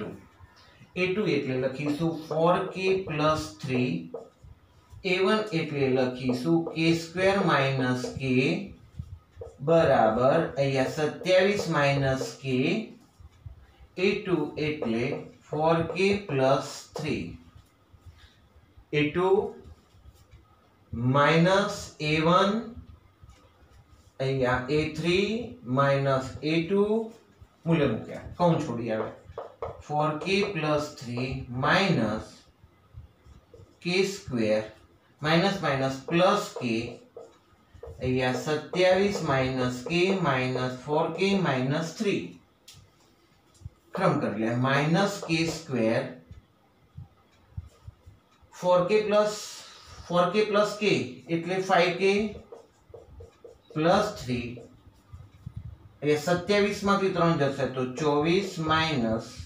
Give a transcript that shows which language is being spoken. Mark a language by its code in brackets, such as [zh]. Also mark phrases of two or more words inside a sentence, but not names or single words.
[gu] a2 એટલે લખીશું 4k + 3, a1 એટલે લખીશું k² - k બરાબર અહીંયા 27 - k, a2 એટલે 4k + 3, a2 - a1 અહીંયા a3 - a2 મૂલ્ય મૂક્યા, કૌંસ છોડી આવે 4k + 3 - k² - k અહીંયા 27 - k - 4k - 3 ક્રમ કરી લે -k² 4k + k એટલે 5k + 3 એ 27 માંથી 3 જશે તો 24